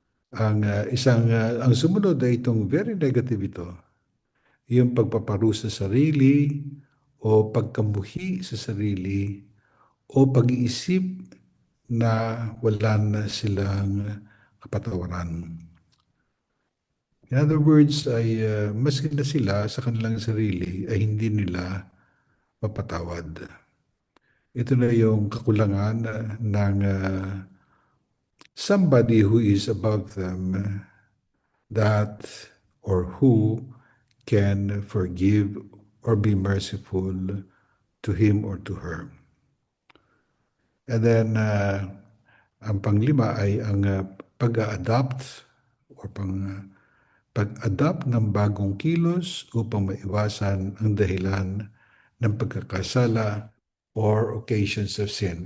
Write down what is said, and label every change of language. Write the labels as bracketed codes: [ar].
[tl] Ang sumunod ay itong very negative ito, yung pagpaparusa sa sarili o pagkamuhi sa sarili o pag-iisip na wala na silang kapatawaran. [en] In other words, [tl] ay maski na sila sa kanilang sarili ay hindi nila mapatawad. Ito na yung kakulangan ng [en] somebody who is above them that or who can forgive or be merciful to him or to her. And then, [tl] ang panglima ay ang pag-adapt or pag-adapt ng bagong kilos upang maiwasan ang dahilan ng pagkakasala or [en] occasions of sin.